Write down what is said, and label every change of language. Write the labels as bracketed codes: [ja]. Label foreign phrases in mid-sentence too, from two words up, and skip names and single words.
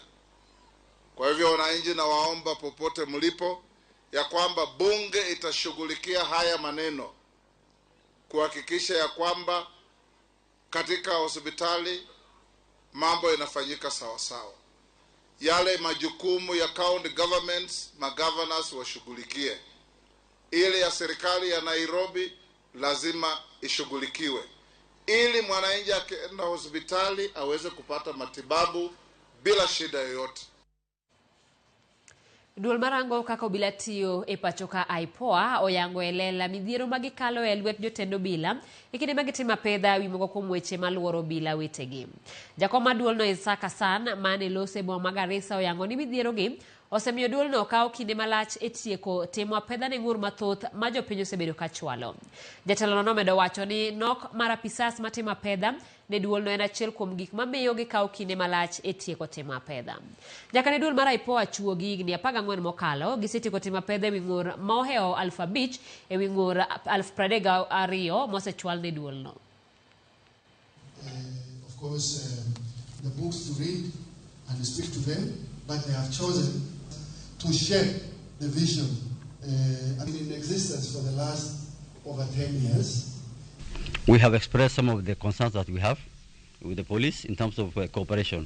[sw] Kwa hivyo wananchi, na waomba popote mlipo ya kwamba bunge itashughulikia haya maneno kuhakikisha ya kwamba katika hospitali mambo yanafanyika sawa sawa. Yale majukumu ya [en] county governments, [sw] governors washughulikie. Ile ya serikali ya Nairobi lazima ishughulikiwe, ili mwananchi akienda hospitali aweze kupata matibabu bila shida yoyote. [luo] Duol marango kaka obila tiyo e pachoka aipoa oyango elela midhiero magikalo e lwet jotend obila e kinde magitimo apedha wi moko kuom weche maluoro obila wetegi. Jakom mar duolno Isaac Hassan mane lose boma ma Garissa oyango ni midhierogi osemiyo duolno kawo kinde malach e tieko timo apedha ne ng'ur mathoth ma jopiny osebedo ka chwalo. Jatelono nomedo wacho ni nok mar apisas matimo apedha ne duolno en achiel kuom gik mamiyo gikawo kinde malach e tieko timo apedha. Nyaka ne duol mar aipoa chuo gi higni 14 mokalo gisetieko timo apedha e wi ng'ur ma oheo 5,000 e wi ng'ur 32,000 mosechwal ne duolno. [en] Of course, the books to read and speak to them, but they have chosen to share the vision in existence for the last over 10 years. We have expressed some of the concerns that we have with the police in terms of cooperation.